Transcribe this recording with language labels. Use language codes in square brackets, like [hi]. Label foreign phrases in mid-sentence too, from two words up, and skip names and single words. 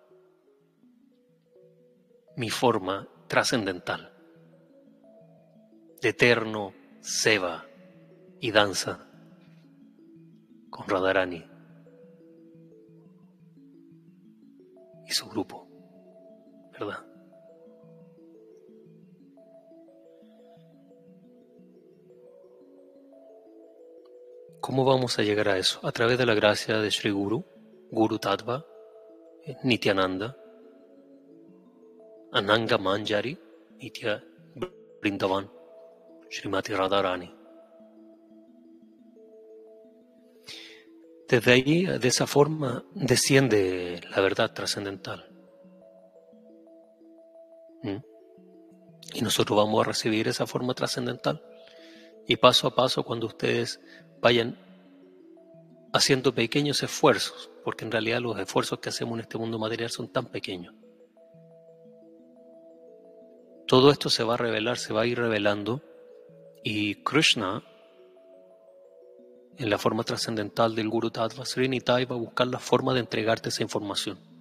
[es] Mi forma trascendental, de eterno seva y danza con Radharani y su grupo, ¿verdad? ¿Cómo vamos a llegar a eso? A través de la gracia de Sri Guru, Guru Tattva, Nityananda, Ananga Manjari, Nitya Vrindavan, Srimati Radharani. Desde ahí, de esa forma, desciende la verdad trascendental. Y nosotros vamos a recibir esa forma trascendental. Y paso a paso, cuando ustedes vayan haciendo pequeños esfuerzos, porque en realidad los esfuerzos que hacemos en este mundo material son tan pequeños, todo esto se va a revelar, se va a ir revelando, y Krishna, en la forma trascendental del Guru Tattva, Sri Nitai, va a buscar la forma de entregarte esa información.